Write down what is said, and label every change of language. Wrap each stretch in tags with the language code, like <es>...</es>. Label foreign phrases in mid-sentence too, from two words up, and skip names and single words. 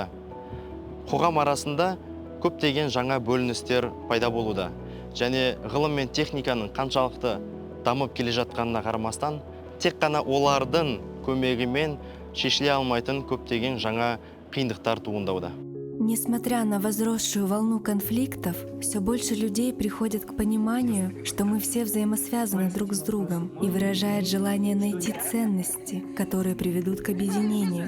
<kk>Қоғам арасында көптеген жаңа бөліністер пайда болуда. Және ғылым мен техниканың қаншалықты дамып келе жатқанына қарамастан, тек қана олардың көмегімен шешіле алмайтын көптеген жаңа қиындықтар туындауда.</kk> <ru>Несмотря на возросшую волну конфликтов, все больше людей приходят к пониманию, что мы все взаимосвязаны друг с другом, и выражает желание найти ценности, которые приведут к объединению.</ru>